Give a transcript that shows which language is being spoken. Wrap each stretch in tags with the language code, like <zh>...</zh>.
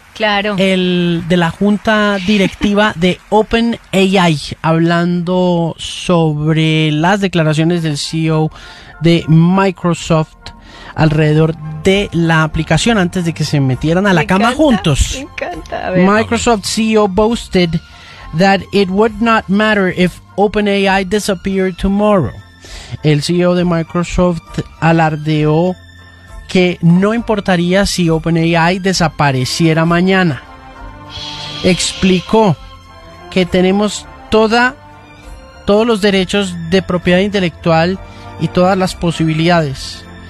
<es>Claro. El de la junta directiva de OpenAI, hablando sobre las declaraciones del CEO de Microsoft alrededor de la aplicación antes de que se metieran a la cama juntos. Me encanta.</es> <en>Microsoft CEO boasted that it would not matter if OpenAI disappeared tomorrow.</en> <es>El CEO de Microsoft alardeó que no importaría si OpenAI desapareciera mañana. Explicó que tenemos todos los derechos de propiedad intelectual y todas las posibilidades.</es>